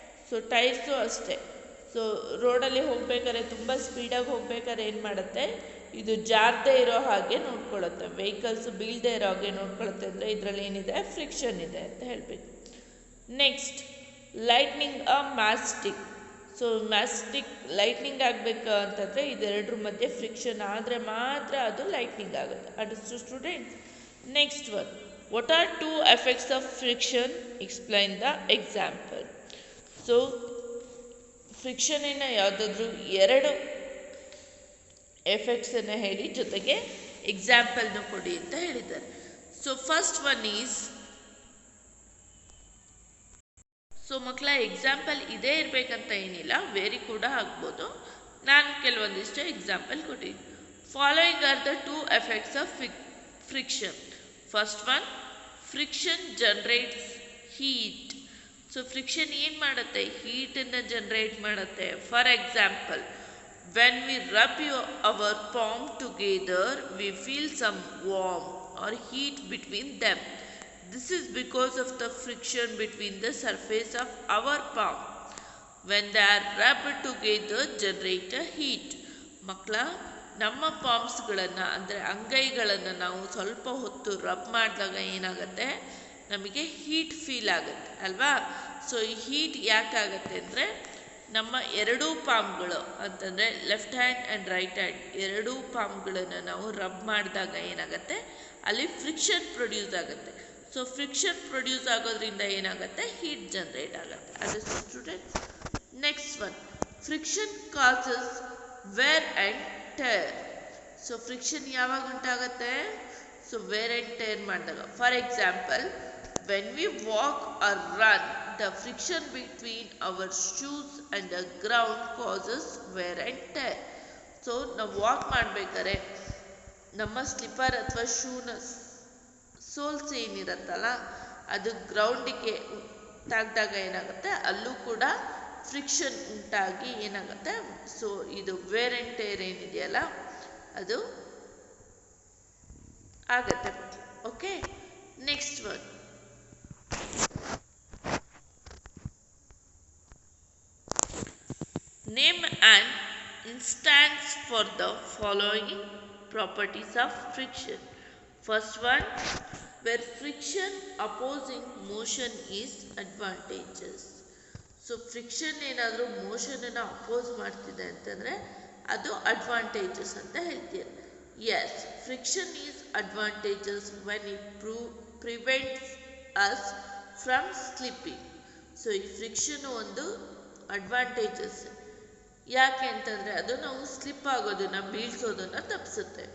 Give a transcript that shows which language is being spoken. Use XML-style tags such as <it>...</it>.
<kn>So tyres ಅಷ್ಟೇ. So ರೋಡಲ್ಲಿ ಹೋಗ್ಬೇಕಾದ್ರೆ ತುಂಬ ಸ್ಪೀಡಾಗಿ ಹೋಗ್ಬೇಕಾದ್ರೆ ಏನು ಮಾಡುತ್ತೆ, ಇದು ಜಾರದೇ ಇರೋ ಹಾಗೆ ನೋಡ್ಕೊಳ್ಳುತ್ತೆ, ವೆಹಿಕಲ್ಸ್ ಬೀಳದೇ ಇರೋ ಹಾಗೆ ನೋಡ್ಕೊಳ್ಳುತ್ತೆ. ಅಂದರೆ ಇದರಲ್ಲಿ ಏನಿದೆ, ಫ್ರಿಕ್ಷನ್ ಇದೆ ಅಂತ ಹೇಳಬೇಕು.</kn> <en>Next, lightning a matchstick.</en> <kn>ಸೊ ಮ್ಯಾಸ್ಟಿಕ್ ಲೈಟ್ನಿಂಗ್ ಆಗಬೇಕು ಅಂತಂದರೆ ಇದೆರಡರ ಮಧ್ಯೆ ಫ್ರಿಕ್ಷನ್ ಆದರೆ ಮಾತ್ರ ಅದು ಲೈಟ್ನಿಂಗ್ ಆಗುತ್ತೆ.</kn> <en>Understood students? Next one, what are two effects of friction? Explain the example.</en> <kn>So ಫ್ರಿಕ್ಷನಿನ ಯಾವುದಾದ್ರೂ ಎರಡು ಎಫೆಕ್ಟ್ಸನ್ನು ಹೇಳಿ ಜೊತೆಗೆ ಎಕ್ಸಾಂಪಲ್ನು ಕೊಡಿ ಅಂತ ಹೇಳಿದ್ದಾರೆ.</kn> <en>so first one is,</en> <kn>so ಮಕ್ಕಳ ಎಕ್ಸಾಂಪಲ್ ಇದೇ ಇರಬೇಕಂತ ಏನಿಲ್ಲ, ವೇರಿ ಕೂಡ ಆಗ್ಬೋದು. ನಾನು ಕೆಲವೊಂದಿಷ್ಟು ಎಕ್ಸಾಂಪಲ್ ಕೊಟ್ಟಿದ್ದೀನಿ.</kn> <en>Following are the two effects of friction. First one, friction generates heat.</en> <kn>So friction ಏನು ಮಾಡುತ್ತೆ, ಹೀಟನ್ನು ಜನರೇಟ್ ಮಾಡುತ್ತೆ.</kn> <en>For example, when we rub our palm together we feel some warm or heat between them. This is because of the friction between the surface of our palm. When they are rubbed together, generate a heat.</en> <kn>ಮಕ್ಕಳ, ನಮ್ಮ ಪಾಮ್ಸ್ಗಳನ್ನು ಅಂದರೆ ಅಂಗೈಗಳನ್ನು ನಾವು ಸ್ವಲ್ಪ ಹೊತ್ತು rub ಮಾಡಿದಾಗ ಏನಾಗುತ್ತೆ, ನಮಗೆ heat feel ಆಗುತ್ತೆ ಅಲ್ವಾ. ಸೊ ಈ ಹೀಟ್ ಯಾಕಾಗತ್ತೆ ಅಂದರೆ ನಮ್ಮ ಎರಡೂ ಪಾಮ್ಗಳು ಅಂತಂದರೆ left hand and right hand ಎರಡೂ ಪಾಮ್ಗಳನ್ನು ನಾವು ರಬ್ ಮಾಡಿದಾಗ ಏನಾಗುತ್ತೆ, ಅಲ್ಲಿ ಫ್ರಿಕ್ಷನ್ ಪ್ರೊಡ್ಯೂಸ್ ಆಗುತ್ತೆ. ಸೊ ಫ್ರಿಕ್ಷನ್ ಪ್ರೊಡ್ಯೂಸ್ ಆಗೋದ್ರಿಂದ ಏನಾಗುತ್ತೆ, ಹೀಟ್ ಜನರೇಟ್ ಆಗುತ್ತೆ. ಅದು students.</kn> <en>Next one, friction causes wear and tear.</en> <kn>So friction ಯಾವಾಗ ಉಂಟಾಗುತ್ತೆ, ಸೊ ವೇರ್ ಆ್ಯಂಡ್ ಟೇರ್ ಮಾಡಿದಾಗ.</kn> <en>For example, when we walk or run, the friction between our shoes and the ground causes wear and tear.</en> <kn>So ನಾವು walk ಮಾಡಬೇಕಾದ್ರೆ ನಮ್ಮ slipper ಅಥವಾ ಶೂನ souls ಏನಿರುತ್ತಲ್ಲ ಅದು ಗ್ರೌಂಡಿಗೆ ತಾಗ್ದಾಗ ಏನಾಗುತ್ತೆ, ಅಲ್ಲೂ ಕೂಡ ಫ್ರಿಕ್ಷನ್ ಉಂಟಾಗಿ ಏನಾಗುತ್ತೆ, ಸೊ ಇದು ವೇರ್ ಆ್ಯಂಡ್ ಟೇರ್ ಏನಿದೆಯಲ್ಲ ಅದು ಆಗತ್ತೆ.</kn> <en>Okay, next one, name an instance for the following properties of friction. First one, where friction opposing motion is advantageous.</en> <kn>So friction ಏನಾದರೂ ಮೋಷನನ್ನು ಅಪೋಸ್ ಮಾಡ್ತಿದೆ ಅಂತಂದರೆ ಅದು ಅಡ್ವಾಂಟೇಜಸ್ ಅಂತ ಹೇಳ್ತೀರ.</kn> <en>Yes, friction is advantageous when it prevents us from slipping.</en> <kn>So ಈ friction ಒಂದು advantages. ಯಾಕೆ ಅಂತಂದರೆ ಅದು ನಾವು ಸ್ಲಿಪ್ ಆಗೋದನ್ನ ಬೀಳ್ಸೋದನ್ನು ತಪ್ಪಿಸುತ್ತೆ.</kn>